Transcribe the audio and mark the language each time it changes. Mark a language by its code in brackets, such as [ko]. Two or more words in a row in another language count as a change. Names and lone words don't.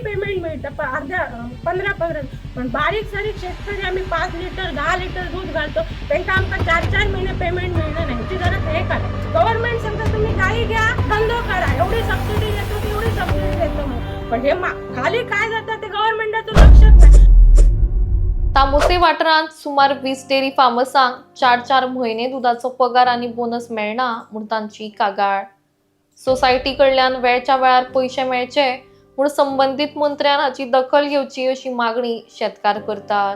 [mr] पेमेंट मिळतं अर्ध्या 15-15, पण बारीक सारीक शेतकरी आम्ही 5 लिटर 10 लिटर दूध घालतो, त्यांना आमका 4-4 महिने पेमेंट मिळणं नाही. ती जरा हे करा. गव्हर्नमेंट सांगतं तुम्ही गाई घ्या, धंदो करा, एवढी सबसिडी देतो तेवढी सबसिडी देतो म्हणून, पण हे खाली काय जातं ते गव्हर्नमेंटचं लक्षच नाही. [kok] तामोसे वाठारांत सुमार 20 डेअरी फार्मसांक 4-4 म्हयने दुधाचो पगार आनी बोनस मेळना म्हूण तांची कागाळ. सोसायटी कडल्यान वेळच्या वेळार पयशे मेळचे म्हूण संबंधीत मंत्र्यान हाची दखल घेवची अशी मागणी शेतकार करतात.